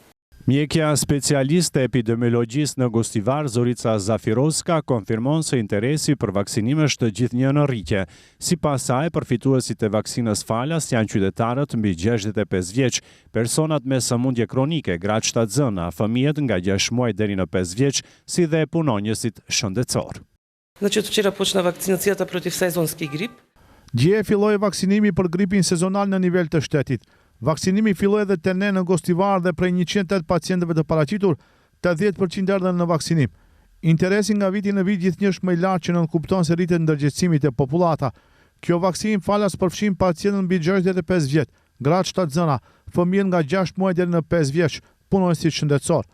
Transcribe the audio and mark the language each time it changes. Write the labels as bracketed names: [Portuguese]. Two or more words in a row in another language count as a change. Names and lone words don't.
[Albanian] Mjekja specialiste epidemiologjisë në Gostivar, Zorica Zafiroska, konfirmon se interesi për vaksinim është gjithnjë në rritje. Sipas saj, përfituesit e vaksinës falas janë qytetarët mbi 65 vjeç, personat me sëmundje kronike, gratë shtatzëna, fëmijët nga 6 muaj deri në 5 vjeç, si dhe punonjësit shëndetësor. [Macedonian] Значит, вчера почна вакцинацията против сезонски грип. [Albanian] Dje filloi vaksinimi për gripin sezonal në nivel të shtetit. Vaksinimi filloi edhe te ne në Gostivar dhe prej 108 pacientëve të paraqitur, 80% erdhën në vaksinim. Interesi nga viti në vit gjithnjë është më i lartë që nënkupton se rritet ndërgjegjësimit e popullata. Kjo vaksinim falas përfshin pacientën mbi 65 vjet, gratë shtatzëna, fëmijë nga 6 muaj deri në 5 vjeç, punonjësit shëndetësor.